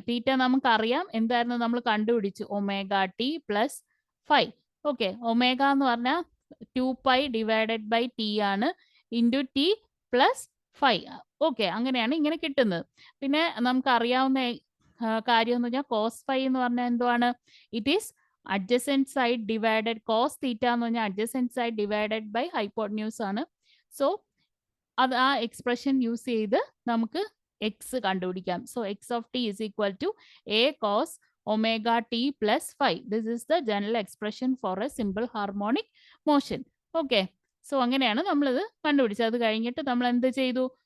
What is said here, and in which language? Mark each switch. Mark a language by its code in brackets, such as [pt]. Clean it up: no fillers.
[ml] തീറ്റ നമുക്കറിയാം എന്തായിരുന്നു, നമ്മൾ കണ്ടുപിടിച്ചു, omega T plus phi. Okay omega എന്ന് പറഞ്ഞാൽ 2π ഡിവൈഡഡ് ബൈ ടി ആണ്, into T plus phi. Okay അങ്ങനെയാണ് ഇങ്ങനെ കിട്ടുന്നത്. പിന്നെ നമുക്കറിയാവുന്ന കാര്യം എന്ന് പറഞ്ഞാൽ കോസ് ഫൈ എന്ന് പറഞ്ഞാൽ എന്തുവാണ്? [en] it is adjacent side divided cos theta [ml] എന്ന് പറഞ്ഞാൽ [en] adjacent side divided by hypotenuse ആണ്. [ml] സോ അത് ആ എക്സ്പ്രഷൻ യൂസ് ചെയ്ത് നമുക്ക് എക്സ് കണ്ടുപിടിക്കാം. [en] So x of t is equal to a cos omega t plus phi. This is the general expression for a simple harmonic motion. [ml] Okay so അങ്ങനെയാണ് നമ്മളിത് കണ്ടുപിടിച്ചത്. അത് കഴിഞ്ഞിട്ട് നമ്മൾ എന്ത് ചെയ്തു?